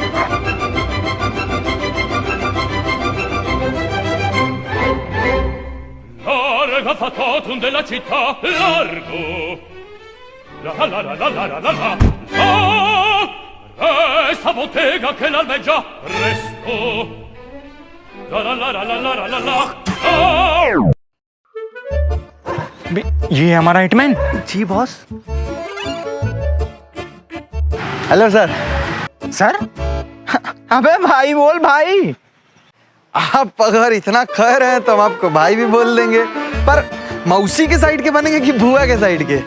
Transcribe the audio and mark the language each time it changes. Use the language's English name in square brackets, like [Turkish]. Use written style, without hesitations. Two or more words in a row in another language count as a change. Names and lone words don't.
[Italian] Larga fatotum della città, largo. La la la la la la la la. Resta bottega che l'albeggia presto. La la la la la la la la. [Hindi] बे, ये है हमारा हिटमैन। जी बॉस। हेलो सर। सर? अबे भाई बोल भाई। आप अगर इतना कह रहे हैं तो हम आपको भाई भी बोल देंगे, पर मौसी के साइड के बनेंगे कि बुआ के साइड के?